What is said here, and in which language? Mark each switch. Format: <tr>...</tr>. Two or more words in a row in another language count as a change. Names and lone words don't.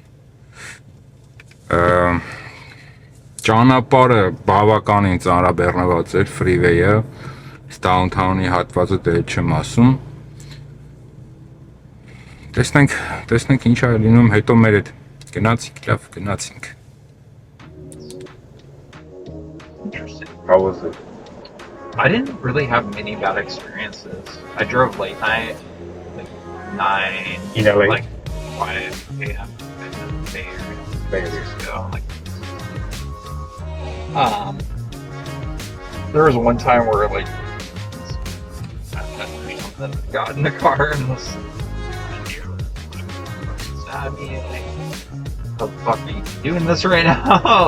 <hy>Ճանապարհը բավականին ծանրաբեռնված էր, freeway-ը, downtown-ի հատվածը դե չեմ ասում։ Տեսնենք ինչ է լինում, հետո մեր հետ գնացինք, լավ գնացինք։</hy> <en>How was it? I didn't really have many bad experiences. I drove late night, like 9, In LA? like 5 a.m. in the Bay Area years ago. Like, there was one time where like I got in the car and was stabbed me and like the fuck are you doing this right now?</en>